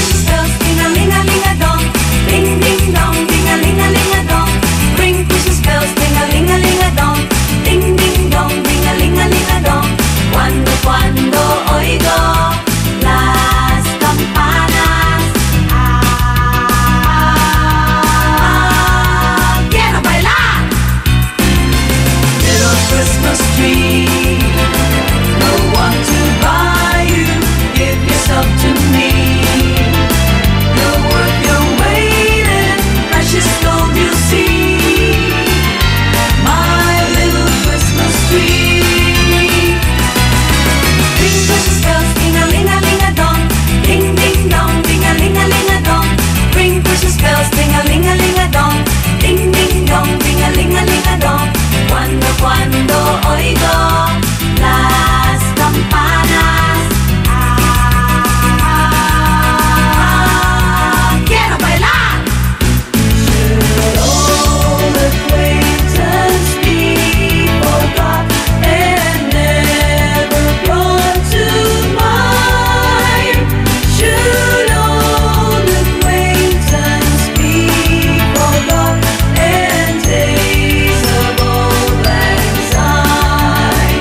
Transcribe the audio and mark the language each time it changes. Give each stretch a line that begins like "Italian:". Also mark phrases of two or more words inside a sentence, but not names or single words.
English: bells, ding-a-ling-a-ling-a-dong. Ding, ding, dong, ding-a-ling-a-ling-a-dong. Ring Christmas bells, ding-a-ling-a-ling-a-dong. Ding, ding, dong, ding-a-ling-a-ling-a-dong.
Spanish: Cuando oigo las campanas, quiero bailar.
English: Little Christmas tree, no one to buy you, give yourself to me. You're worth your weight in precious gold, you see. My little Christmas tree. Ring Christmas bells, ding-a-ling-a-ling-a-dong. Ding, ding, dong, ding-a-ling-a-ling-a-dong. Ring Christmas bells, ding-a-ling-a-ling-a-dong. Ding, ding, dong, ding-a-ling-a-ling-a-dong.
Spanish: Cuando oigo las campanas, quiero bailar.
English: Should old acquaintance be forgot and never brought to mind? Should old acquaintance be forgot and days of old lang syne?